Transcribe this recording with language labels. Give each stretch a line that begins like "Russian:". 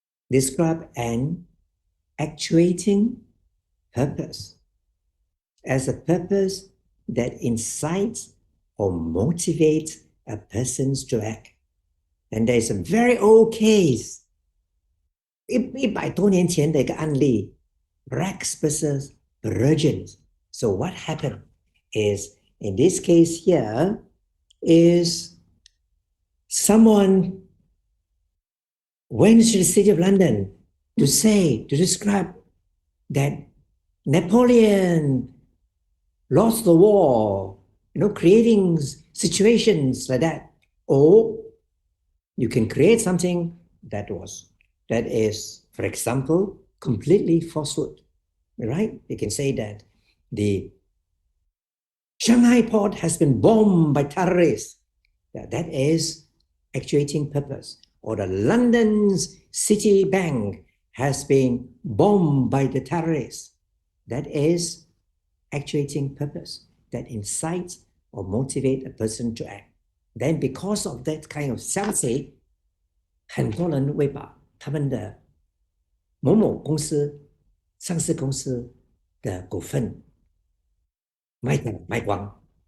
English: Describe an actuating purpose as a purpose that incites or motivates a person to act. And there is a very old case.
Chinese: 100多年前的一个案例 Rex versus Virgins.
English: So what happened is, in this case here, is someone went to the city of London to describe that Napoleon lost the war, creating situations like that. Or you can create something that is, for example, completely falsehood, right? You can say that the Shanghai port has been bombed by terrorists. That is actuating purpose. Or the London's City Bank has been bombed by the terrorists. That is actuating purpose that incites or motivates a person to act. Then because of that kind of self-say,
Chinese: 很多人会把他们的某某公司、上市公司的股份卖光.